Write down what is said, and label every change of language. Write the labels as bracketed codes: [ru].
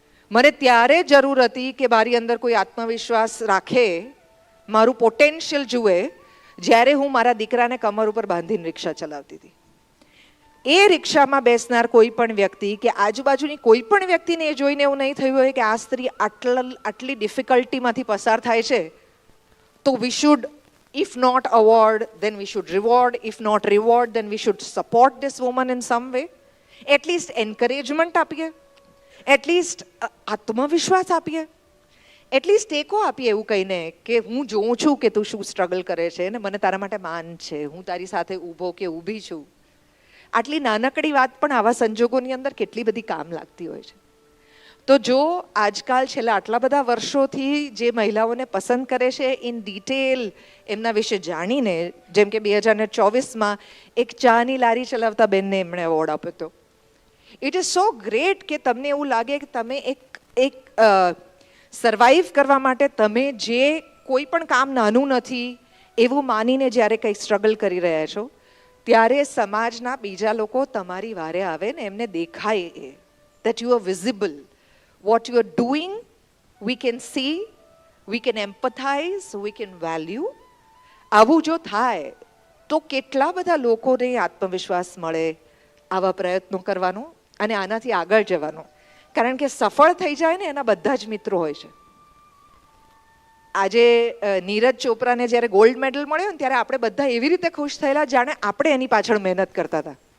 [gu] મને ત્યારે જરૂર હતી કે મારી અંદર કોઈ આત્મવિશ્વાસ રાખે, મારું પોટેન્શિયલ જુએ, જ્યારે હું મારા દીકરાને કમર ઉપર બાંધીને રિક્ષા ચલાવતી હતી. એ રિક્ષામાં બેસનાર કોઈ પણ વ્યક્તિ કે આજુબાજુની કોઈ પણ વ્યક્તિને એ જોઈને એવું નહીં થયું હોય કે આ સ્ત્રી આટલી ડિફિકલ્ટીમાંથી પસાર થાય છે, તો [en] We should, if not award, then we should reward. If not reward, then we should support this woman in some way. At least encouragement [gu] આપીએ, at least આત્મવિશ્વાસ આપીએ, at least ટેકો આપીએ એવું કહીને કે હું જોઉં છું કે તું શું સ્ટ્રગલ કરે છે ને મને તારા માટે માન છે, હું તારી સાથે ઊભો કે ઊભી છું. આટલી નાનકડી વાત પણ આવા સંજોગોની અંદર કેટલી બધી કામ લાગતી હોય છે. તો જો આજકાલ છેલ્લા આટલા બધા વર્ષોથી જે મહિલાઓને પસંદ કરે છે ઇન ડિટેલ એમના વિશે જાણીને, જેમ કે 2024માં એક ચાની લારી ચલાવતા બેનને એમણે એવોર્ડ આપ્યો હતો. [en] it is so great [gu] કે તમને એવું લાગે કે તમે એક સર્વાઈવ કરવા માટે તમે જે કોઈ પણ કામ નાનું નથી એવું માનીને જ્યારે કંઈ સ્ટ્રગલ કરી રહ્યા છો ત્યારે સમાજના બીજા લોકો તમારી વારે આવે ને એમને દેખાય [en] that you are visible. What you are doing, we can see, we can empathize, we can value. [gu] આવું જો થાય તો કેટલા બધા લોકોને આત્મવિશ્વાસ મળે આવા પ્રયત્નો કરવાનો અને આનાથી આગળ જવાનો. કારણ કે સફળ થઈ જાય ને એના બધા જ મિત્રો હોય છે. આજે નીરજ ચોપરાને જ્યારે ગોલ્ડ મેડલ મળ્યો ને ત્યારે આપણે બધા એવી રીતે ખુશ થયેલા જાણે આપણે એની પાછળ મહેનત કરતા હતા.